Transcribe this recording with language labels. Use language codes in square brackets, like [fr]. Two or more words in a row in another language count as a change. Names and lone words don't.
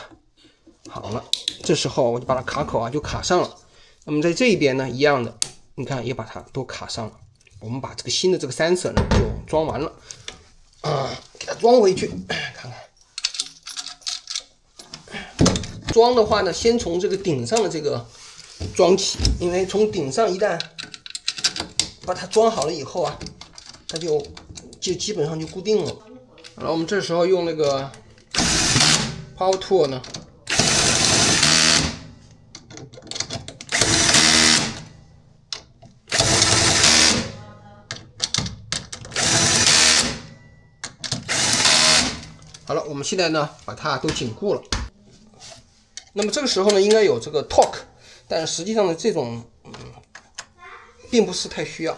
[zh] 好了，這時候我就把它卡口就卡上了。那麼在這一邊呢，一樣的，你看也把它都卡上了。我們把這個新的這個sensor呢就裝完了，給它裝回去，看看。裝的話呢，先從這個頂上的這個裝起，因為從頂上一旦把它裝好了以後啊，它就基本上就固定了。然後我們這時候用那個 [en] power tool [zh] 呢，好了，我們現在呢把它都緊固了。那麼這個時候呢，應該有這個 torque， 但實際上呢，這種並不是太需要。